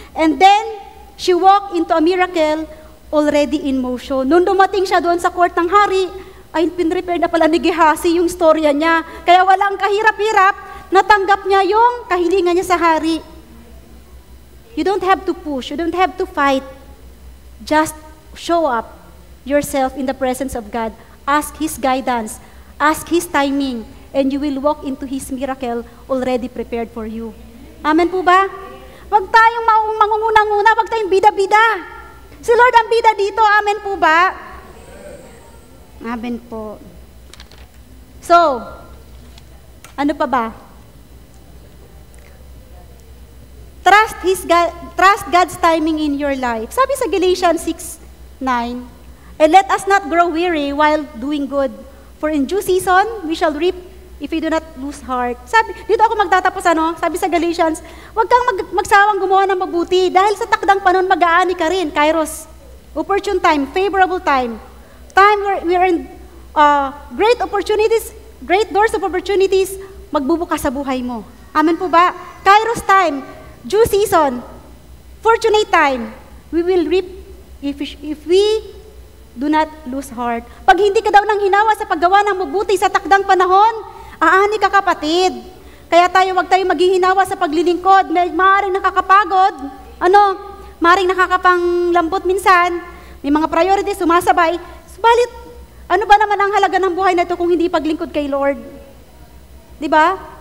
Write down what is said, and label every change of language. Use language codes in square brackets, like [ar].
[en] And then, she walked into a miracle already in motion. [tl] Nung dumating siya doon sa court ng hari, ay pinrepare na pala ni Gehazi yung storya niya. Kaya walang kahirap-hirap, natanggap niya yung kahilingan niya sa hari. [en] You don't have to push, you don't have to fight. Just show up yourself in the presence of God. Ask His guidance, ask His timing, and you will walk into His miracle already prepared for you. [tl] Amen po ba? Huwag tayong mangunguna-nguna, huwag tayong bida-bida. Si Lord ang bida dito, amen po ba? Amen po. So, ano pa ba? [en] Trust God's timing in your life. [tl] Sabi sa [en] Galatians 6:9, and let us not grow weary while doing good, for in due season we shall reap if we do not lose heart. [tl] Sabi, dito ako magtatapos, sabi sa Galatians, huwag kang magsawang gumawa ng mabuti dahil sa takdang panahon mag-aani ka rin. [en] Kairos, opportune time, favorable time. Time where we are in great opportunities, great doors of opportunities, [tl] magbubukas sa buhay mo. [en] Amen po ba? Kairos time, due season, fortunate time, we will reap if we do not lose heart. [tl] Pag hindi ka daw nang hinawa sa paggawa ng mabuti sa takdang panahon, aani ka kapatid. Kaya wag tayo maghihinawa sa paglilingkod. Maaaring nakakapagod, maaaring nakakapanglambot minsan, may mga priorities sumasabay. Subalit, ano ba naman ang halaga ng buhay na ito kung hindi paglingkod kay Lord? Di ba?